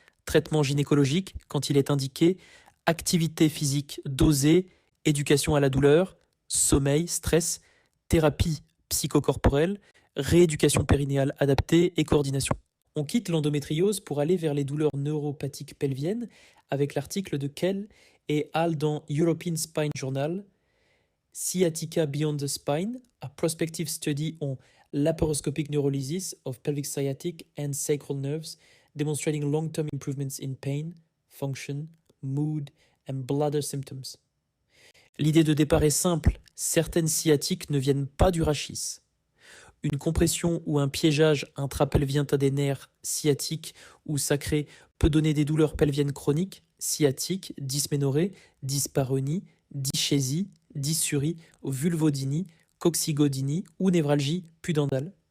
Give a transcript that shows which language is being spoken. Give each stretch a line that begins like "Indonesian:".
French: Traitement gynécologique quand il est indiqué, activité physique dosée, éducation à la douleur, sommeil, stress, thérapie psychocorporelle, rééducation périnéale adaptée et coordination. On quitte l'endométriose pour aller vers les douleurs neuropathiques pelviennes avec l'article de Kell et al. Dans
English: European Spine Journal, Sciatica Beyond the Spine, a prospective study on laparoscopic neurolysis of pelvic sciatic and sacral nerves, demonstrating long-term improvements in pain, function, mood and bladder symptoms.
French: L'idée de départ est simple, certaines sciatiques ne viennent pas du rachis. Une compression ou un piégeage intrapelvien à des nerfs sciatiques ou sacrés peut donner des douleurs pelviennes chroniques, sciatiques, dysménorrhée, dyspareunie, dyschésie, dysurie, vulvodynie, coccygodynie ou névralgie pudendale.